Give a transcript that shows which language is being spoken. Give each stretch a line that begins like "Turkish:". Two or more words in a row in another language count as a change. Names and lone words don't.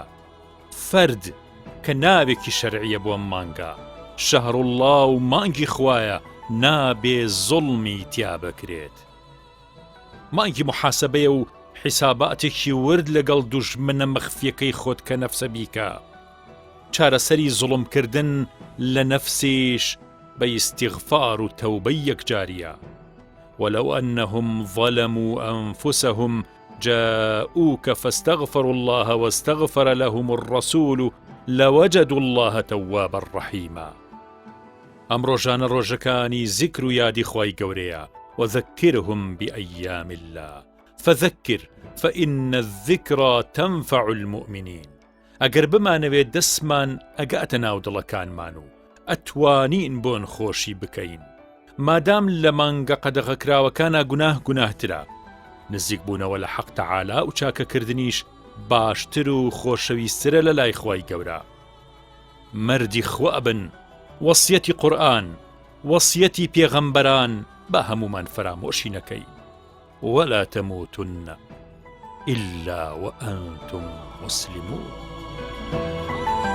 Central Kurdish: فەرد کە ناوێکی شەرعیە بۆ مانگە شەهڕوڵڵا و مانگی خوایە نابێ زوڵمی تیا بکرێت. مانگی محاسەبەیە و حیساباتێکی ورد لەگەڵ دوژمنە مەخفیەکەی خۆت کە نەفسە بیکە. چارەسەری زوڵمکردن لە نەفسیش بە ئیستیغفار و تەوبەی یەکجاریە.
Arabic: ولو أنهم ظلموا أنفسهم جاءوك فاستغفروا الله واستغفر لهم الرسول لوجدوا الله توابا رحيما.
Central Kurdish: ئەم ڕۆژانە ڕۆژەکانی زیکر و یادی خی گەورەیە
Arabic: وذكرهم بأيام الله فذكر فإن الذكرى تنفع
Central Kurdish: المؤمنين ئەگەر بمانەوێت دەستمان ئەگاتە ناو دڵەکانمان و ئەتوانین بۆن خۆشی بکەین مادام لە مانگە قەدەغەکراوەکانە گوناهترا نزیک بوونەوە لە حەق تەعالا و چاکەکردنیش باشتر و خۆشەویسترە لە لای خی گەورە مەردی خوا بن وەسیەتی قورئان وەسیەتی پێغەمبەران با هەمومان فرامۆشی نەکەین
Arabic: ولا تموتن إلا وأنتم مسلمون